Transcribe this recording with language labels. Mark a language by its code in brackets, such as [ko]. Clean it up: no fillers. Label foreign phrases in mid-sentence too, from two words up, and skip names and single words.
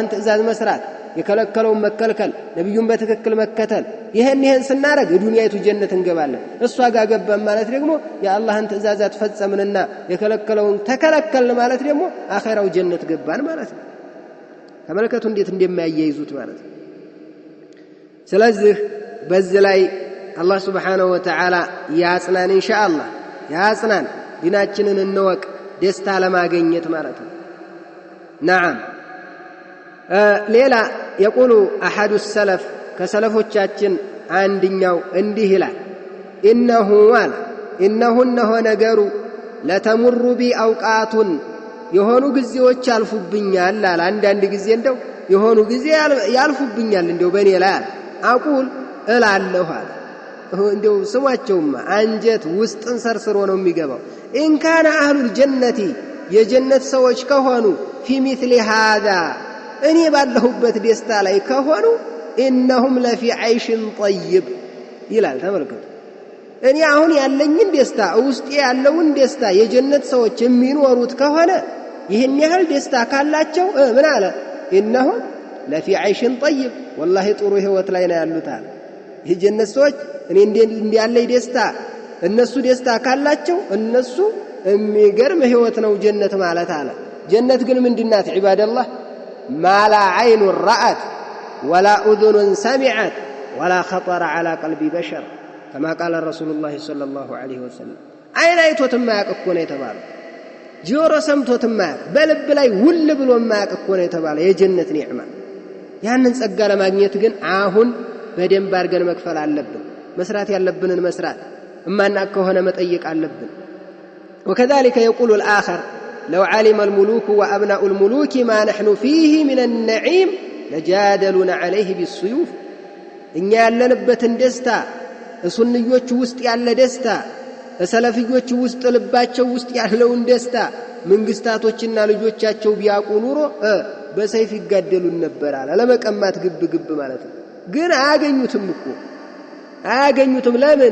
[am] ትእዛዝ መስራት፣ የከለከለውን መከልከል፣ ነብዩን በትክክል መከተል፣ ይሄን ስናረግ የዱንያይቱ ጀነት እንገባለን። እሷ ጋር ገባን ማለት ደግሞ የአላህን ትእዛዛት ፈጸምንና የከለከለውን ተከለከልን ማለት ደግሞ አኺራው ጀነት ገባን ማለት ነው። ተመልከቱ እንዴት እንደማያይዙት ማለት ነው። ስለዚህ በዚህ ላይ አላህ [ar] سبحانه وتعالى [am] ያጽናን ኢንሻአላህ ያጽናን። ዲናችንን እንወቅ ደስታ ለማግኘት ማለት ነው። نعم ሌላ [ar] يقول احد السلف [am] ከሰለፎቻችን አንድኛው እንዲህ ይላል إنه ነገሩ ለተمر [ar] بي اوقات [am] የሆኑ ጊዜዎች ያልፉብኛል አለ። አንዳንድ ጊዜ እንደው የሆኑ ጊዜ ያልፉብኛል እንደው በኔ ላይ አቁል እላለሁ አለ። እንደው ስማቸውማ አንጀት ውስጥን ሰርስሮ ነው የሚገባው። [ar] إن كان أهل الجنة [am] የጀነት ሰዎች ከሆኑ [ar] في مثل هذا [am] እኔ ባለሁበት ደስታ ላይ ከሆኑ [ar] إنهم لفي عيش طيب [am] ይላል። ተመልከቱ እኔ አሁን ያለኝን ደስታ ውስጤ ያለውን ደስታ የጀነት ሰዎች የሚኖሩት ከሆነ ይሄን ያህል ደስታ ካላቸው ምን አለ? [ar] إنهم لفي عيش طيب والله [am] ጥሩ ህይወት ላይ ነው ያሉት አለ። የጀነት ሰዎች እኔ እንዲያለኝ ደስታ እነሱ ደስታ ካላቸው እነሱ የሚገርም ህይወት ነው ጀነት ማለት አለ። ጀነት ግን ምንድናት? ዒባደላህ [ar] ما لا عين رأت ولا أذن سمعت ولا خطر على قلب بشر كما قال رسول الله صلى الله عليه وسلم عين [am] አይቶትም ማያውቅ እኮ ነው የተባለው። ጆሮ ሰምቶትም ማያውቅ በልብ ላይ ውል ብሎ ማያውቅ እኮ ነው የተባለው የጀነት ኒዕማ። ያንን ጸጋ ለማግኘት ግን አሁን በደንብ አድርገን መክፈል አለብን። መስራት ያለብንን መስራት እማናቅ ከሆነ መጠየቅ አለብን። [ar] وكذلك يقول الآخر لو علم الملوك وأبناء الملوك ما نحن فيه من النعيم لجادلون عليه بالسيوف [am] እኛ ያለንበትን ደስታ ሱንዮች ውስጥ ያለ ደስታ ሰለፊዮች ውስጥ ልባቸው ውስጥ ያለውን ደስታ መንግስታቶችና ልጆቻቸው ቢያውቁ ኑሮ በሰይፍ ይጋደሉን ነበር አለ። ለመቀማት ግብ ማለት ነው። ግን አያገኙትም እኮ አያገኙትም። ለምን?